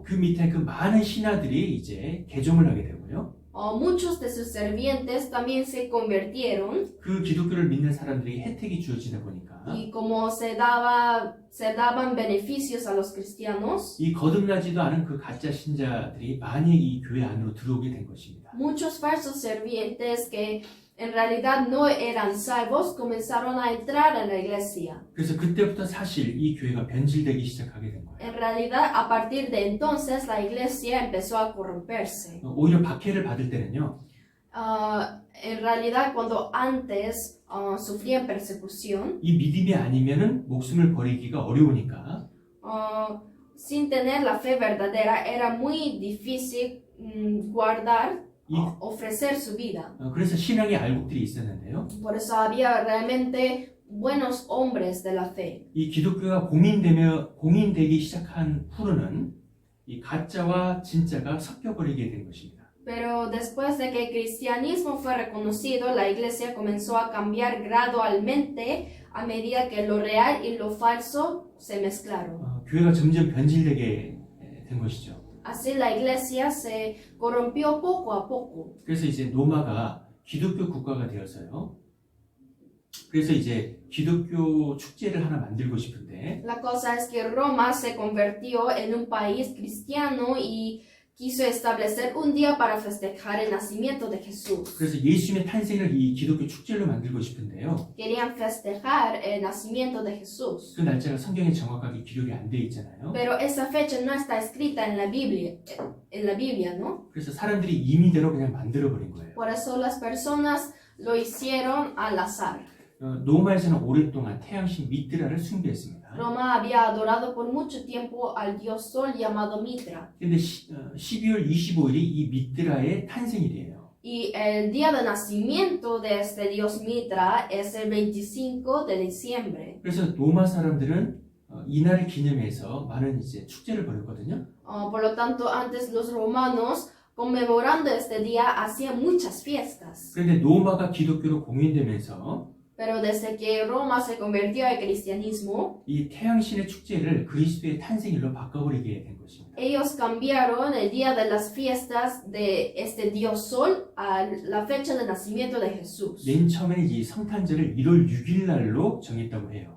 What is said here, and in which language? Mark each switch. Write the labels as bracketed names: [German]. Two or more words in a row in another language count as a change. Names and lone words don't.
[Korean] 그 밑에 그 많은 신하들이 이제 개종을 하게 되고요. [Spanish] muchos de sus sirvientes también se convirtieron. [Korean] 그 기독교를 믿는 사람들에게 혜택이 주어지다 보니까 [Spanish] Y como se daban beneficios a los cristianos, [Korean] 이 거듭나지도 않은 그 가짜 신자들이 많이 이 교회 안으로 들어오게 된 것입니다. [Spanish] muchos falsos sirvientes que en realidad no eran salvos comenzaron a entrar en la iglesia. [Korean] 그래서 그때부터 사실 이 교회가 변질되기 시작하게 된 거예요. [Spanish] En realidad, a partir de entonces, la iglesia empezó a corromperse. [Korean] 오히려 박해를 받을 때는요. [Spanish] En realidad, cuando antes sufrían persecución, [Korean] 이 믿음이 아니면은 목숨을 버리기가 어려우니까 [Spanish] sin tener la fe verdadera, era muy difícil guardar, ofrecer su vida. [Korean] 그래서 신앙의 알곡들이 있었는데요. [Spanish] Por eso había realmente buenos hombres de la fe. [Korean] 이 기독교가 공인되기 시작한 후로는 이 가짜와 진짜가 섞여버리게 된 것입니다. [Spanish] Pero después de que el cristianismo fue reconocido, la iglesia comenzó a cambiar gradualmente a medida que lo real y lo falso se mezclaron. [Korean] 교회가 점점 변질되게 된 것이죠. [Spanish] Así la iglesia se corrompió poco a poco. [Korean] 그래서 이제 로마가 기독교 국가가 되어서요. 그래서 이제 기독교 축제를 하나 만들고 싶은데 [Spanish] La cosa es que Roma se convirtió en un país cristiano y quiso establecer un día para festejar el nacimiento de Jesús. [Korean] 그래서 예수님의 탄생을 이 기독교 축제로 만들고 싶은데요. [Spanish] Querían festejar el nacimiento de Jesús. [Korean] 그 날짜가 성경에 정확하게 기록이 안 돼 있잖아요. [Spanish] Pero esa fecha no está escrita en la Biblia, ¿no? [Korean] 그래서 사람들이 임의대로 그냥 만들어 버린 거예요. [Spanish] Por eso las personas lo hicieron al azar. [Korean] 로마에서는 오랫동안 태양신 미트라를 숭배했습니다. [Spanish] Roma había adorado por mucho tiempo al dios Sol llamado Mitra. [Korean] 근데 12월 25일이 이 미트라의 탄생일이에요. [Spanish] Y el día de nacimiento de este dios Mitra es el 25 de diciembre. [Korean] 그래서 로마 사람들은 이날을 기념해서 많은 이제 축제를 벌였거든요. [Spanish] Por lo tanto, antes los romanos conmemorando este día, hacían muchas fiestas. [Korean] 그런데 로마가 기독교로 공인되면서 [Spanish] Pero desde que Roma se convirtió al cristianismo, [Korean] 이 태양신의 축제를 그리스도의 탄생일로 바꿔버리게 된 것입니다. [Spanish] ellos cambiaron el día de las fiestas de este Dios Sol a la fecha de nacimiento de Jesús. [Korean] 맨 처음에는 이 성탄절을 1월 6일 날로 정했다고 해요.